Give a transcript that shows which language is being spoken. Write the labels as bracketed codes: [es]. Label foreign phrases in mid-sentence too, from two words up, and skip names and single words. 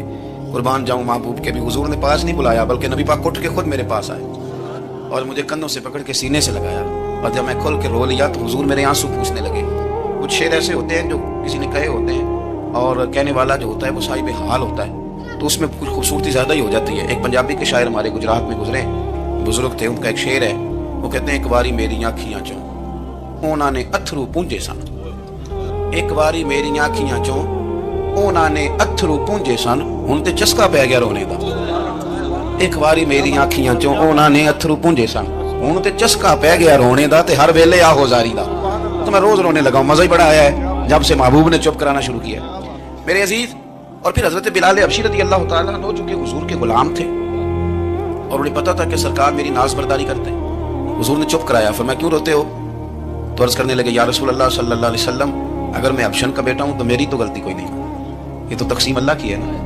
[ur] قربان جاؤں محبوب کے بھی حضور نے پاس نہیں بلایا، بلکہ نبی پاک اٹھ کے خود میرے پاس آئے اور مجھے کندھوں سے پکڑ کے سینے سے لگایا، اور جب میں کھل کے رو لیا تو حضور میرے آنسو پوچھنے لگے۔ کچھ شعر ایسے ہوتے ہیں جو کسی نے کہے ہوتے ہیں، اور کہنے والا جو ہوتا ہے وہ صاحب حال ہوتا ہے، تو اس میں کچھ خوبصورتی زیادہ ہی ہو جاتی ہے۔ ایک پنجابی کے شاعر ہمارے گجرات میں گزرے بزرگ تھے، ان کا ایک شعر ہے، وہ کہتے ہیں [pa] ایک باری میری آنکھیاں چوں انہوں نے اتھرو پونجے سن، ایک باری میری آنکھیاں چوں انہوں نے اتھرو پونجے سن، ہن تے چسکا پی گیا رونے دا۔ ایک باری میری آنکھیاں چوں انہوں نے اتھرو پونجے سن، ہن تے چسکا پی گیا رونے دا، تے ہر ویلے آہو زاری دا۔ [ur] تو میں روز رونے لگا ہوں، مزہ ہی بڑا آیا ہے، جب سے محبوب نے چپ کرانا شروع کیا میرے عزیز. اور پھر حضرت بلال حبشی رضی اللہ تعالیٰ عنہ جو کہ حضور کے غلام تھے اور انہیں پتا تھا کہ سرکار میری ناز برداری کرتے ہیں, حضور نے چپ کرایا. فرمایا کیوں روتے ہو؟ تو عرض کرنے لگے یا رسول اللہ [ar] صلی اللہ علیہ وسلم [ur] اگر میں حبشن کا بیٹا ہوں تو میری تو غلطی کوئی نہیں, یہ تو تقسیم اللہ کی ہے نا.